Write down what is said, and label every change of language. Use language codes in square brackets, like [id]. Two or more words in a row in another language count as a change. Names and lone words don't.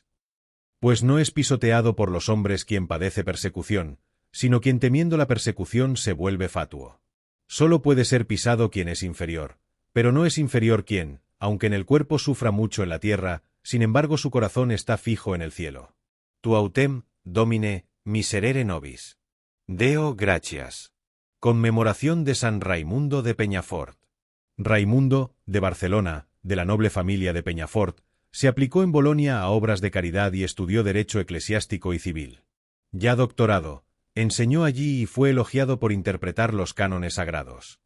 [es] Pues no es pisoteado por los hombres quien padece persecución, sino quien temiendo la persecución se vuelve fatuo. Solo puede ser pisado quien es inferior, pero no es inferior quien, aunque en el cuerpo sufra mucho en la tierra, sin embargo su corazón está fijo en el cielo. [la] Tu autem, Domine, miserere nobis. Deo gratias. [es] Conmemoración de San Raimundo de Peñafort. Raimundo, de Barcelona, de la noble familia de Peñafort, se aplicó en Bolonia a obras de caridad y estudió derecho eclesiástico y civil. Ya doctorado, enseñó allí y fue elogiado por interpretar los cánones sagrados.